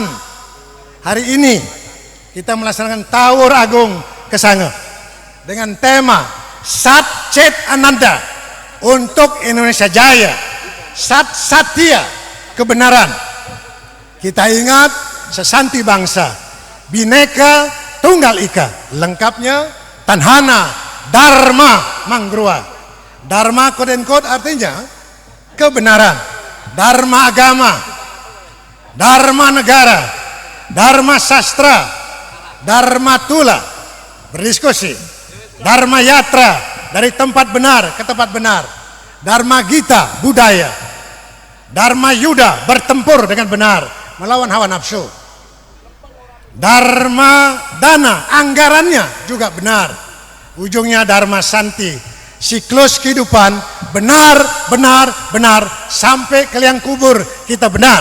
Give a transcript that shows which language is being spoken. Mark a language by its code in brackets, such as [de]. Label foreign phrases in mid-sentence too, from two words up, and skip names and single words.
[id] Hari ini kita melaksanakan Tawur Agung Kesange dengan tema Sat Cit Ananda untuk Indonesia Jaya, Sat Satya kebenaran. Kita ingat sesanti bangsa, Bhinneka Tunggal Ika, lengkapnya Tanhana Dharma Mangrua. Dharma [en] quote and quote [id] artinya kebenaran, Dharma agama, Dharma negara, Dharma sastra, Dharma tula, berdiskusi, Dharma yatra, dari tempat benar ke tempat benar, Dharma gita, budaya, Dharma yuda, bertempur dengan benar melawan hawa nafsu, Dharma dana, anggarannya juga benar, ujungnya Dharma santi, siklus kehidupan benar, benar, benar sampai ke liang kubur kita benar.